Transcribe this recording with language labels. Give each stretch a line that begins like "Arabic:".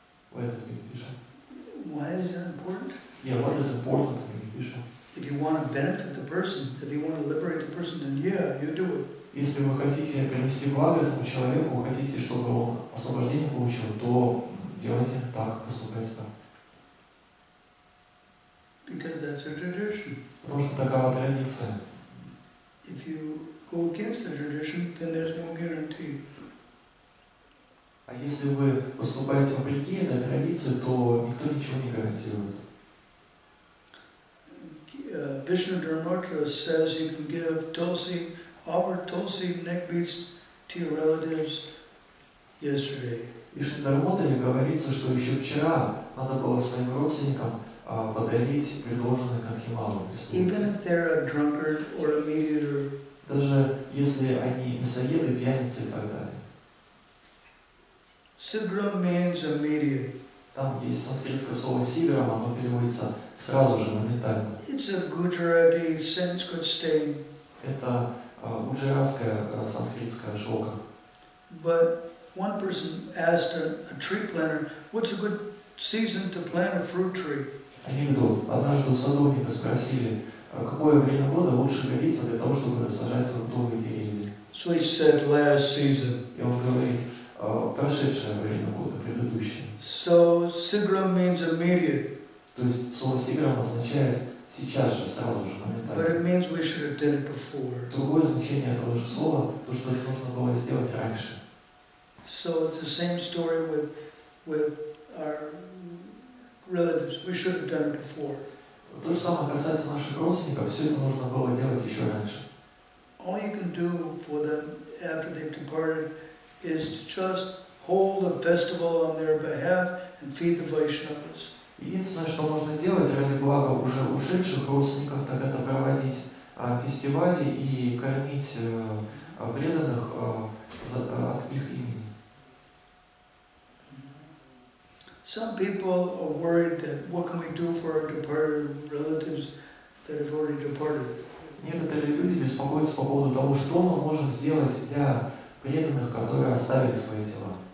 English: Why is it beneficial? Why is that important? Yeah, what is important and beneficial? If you want to benefit the person, if you want to liberate the person, then yeah, you do it.
Russian: Если вы хотите принести благо этому человеку, вы хотите, чтобы он освобождение получил, то делайте так, поступайте так.
English: Because that's a tradition.
Russian: Потому что такова традиция.
English: If you go against the tradition, then there's no guarantee.
Russian: А если вы поступаете вопреки этой традиции, то никто ничего не гарантирует.
English: Vishnu Dharmatra says you can give tulsi, offer tulsi neck beads to your relatives yesterday.
Russian: Вишну Дharmatra говорится, что еще вчера надо было своим родственникам подарить предложенные кантхималу.
English: Even if they're a drunkard or a meat-eater.
Russian: Даже если они мясоеды, пьяницы и так далее.
English: Sigram means immediate.
Russian: Там есть санскритское слово сиграм, оно переводится сразу же, моментально.
English: It's a Gujarati Sanskrit saying.
Russian: Это гуджаратская санскритская шлока.
English: But one person asked a tree planter, what's a good season to plant a fruit tree?
Russian: Анекдот. Однажды у садовника спросили, какое время года лучше годится для того, чтобы сажать фруктовые деревья.
English: So he said, last season.
Russian: И он говорит, прошедшее время года, предыдущее.
English: So sigram means immediate.
Russian: То есть слово сиграм означает сейчас же, сразу же, моментально.
English: But it means we should have done it before.
Russian: Другое значение этого же слова, то, что это нужно было сделать раньше.
English: So it's the same story with our relatives. We should have done it before.
Russian: То же самое касается наших родственников, все это нужно было делать еще раньше.
English: All you can do for them after they've departed is to just hold a festival on their behalf and feed the Vaishnavas.
Russian: Единственное, что можно делать ради блага уже ушедших родственников, так это проводить фестивали и кормить преданных от их имени.
English: Some people are worried that what can we do for our departed relatives that have already departed.
Russian: Некоторые люди беспокоится по поводу того, что он может сделать для преданных, которые оставили свои тела.